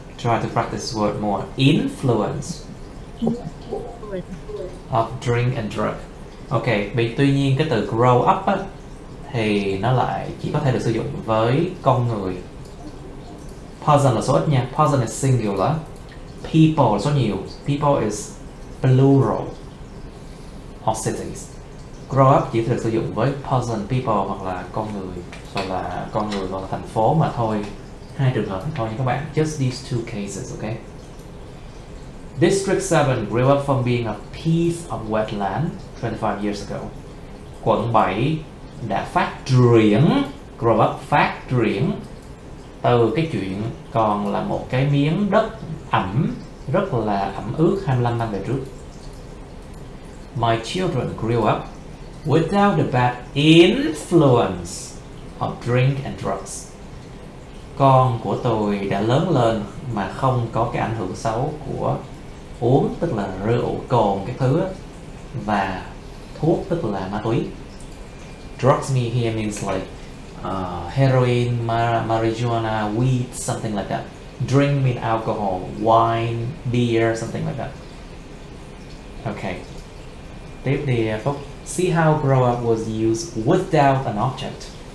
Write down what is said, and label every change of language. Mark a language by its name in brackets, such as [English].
[English] Try to practice this word more. Influence of drink and drug. [Vietnamese] Ok, tuy nhiên cái từ grow up á, thì nó lại chỉ có thể được sử dụng với con người. Person là số ít nha. [English] Person is singular. [Vietnamese] People là số nhiều. [English] People is plural. Or cities. [Vietnamese] Grow up chỉ được sử dụng với person, people hoặc là con người, hoặc là thành phố mà thôi. 2 trường hợp thôi nha các bạn. [English] Just these two cases, okay? District 7 grew up from being a piece of wetland 25 years ago. [Vietnamese] Quận 7 đã phát triển, grow up, phát triển từ cái chuyện còn là một cái miếng đất ẩm, rất là ẩm ướt 25 năm về trước. [English] My children grew up without the bad influence of drink and drugs. [Vietnamese] Con của tôi đã lớn lên mà không có cái ảnh hưởng xấu của uống, tức là rượu, cồn, cái thứ, và thuốc, tức là ma túy. [English] Drugs here means like heroin, marijuana, weed, something like that. Drink mean alcohol, wine, beer, something like that. Okay. [Vietnamese] Tiếp đi Phúc. [English] See how grow up was used without an object.